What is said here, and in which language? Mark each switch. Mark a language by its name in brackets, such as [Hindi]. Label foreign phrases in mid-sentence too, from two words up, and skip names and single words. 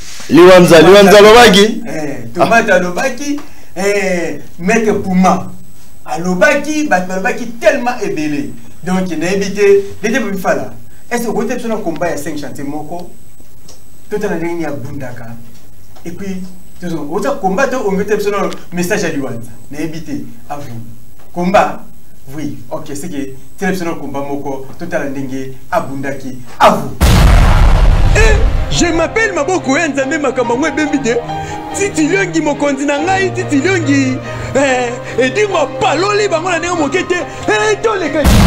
[Lingala] Liwanza, Liwanza alobaki? Eh, Tomato alobaki, eh, Maître Puma alobaki, bato balobaki tellement ebele. Donc, nayebi te, Dédé Bobifala, [French] est-ce que [Lingala] okoki te biso na combat ya [French] cinq chantier [Lingala] moko? Totala ndenge nini abundaka. [French] Et puis, [Lingala] tozo-, ota combat to ongi te biso na message ya Liwanza. Nayebi te, [French] à vous. Combat? Oui, ok, c'est que, [Lingala] tela biso na combat moko, totala ndenge abundaki. [French] À vous. [Lingala] Eh, [French] je m'appelle [Lingala] Maboko ya Nzambe, makambo yango ebembi te. Titi Liongi, mokonzi na ngai, Titi Liongi. Eh, edingo apaloli bango na ndenge moke te. Eh, toleka.